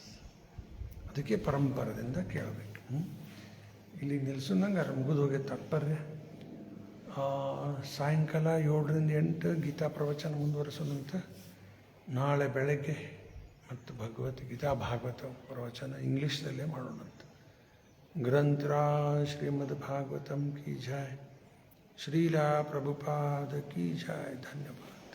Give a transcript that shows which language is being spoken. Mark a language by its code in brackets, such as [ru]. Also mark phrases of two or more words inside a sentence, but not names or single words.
[kn] ಅದಕ್ಕೆ ಪರಂಪರದಿಂದ ಕೇಳಬೇಕು. ಇಲ್ಲಿ ನಿಲ್ಸೋನಂಗೆ ಮುಗಿದು ಹೋಗಿ ತಾತ್ಪರ್ಯ. ಸಾಯಂಕಾಲ 7 ರಿಂದ 8 ಗೀತಾ ಪ್ರವಚನ ಮುಂದುವರಿಸೋದಂತ. ನಾಳೆ ಬೆಳಗ್ಗೆ ಮತ್ತು ಭಗವದ್ಗೀತಾ ಭಾಗವತ ಪ್ರವಚನ ಇಂಗ್ಲೀಷ್ದಲ್ಲೇ ಮಾಡೋಣಂತ. [hi] ग्रंथराज श्रीमद् भागवतम की जय, श्रीला प्रभुपाद की जय. धन्यवाद.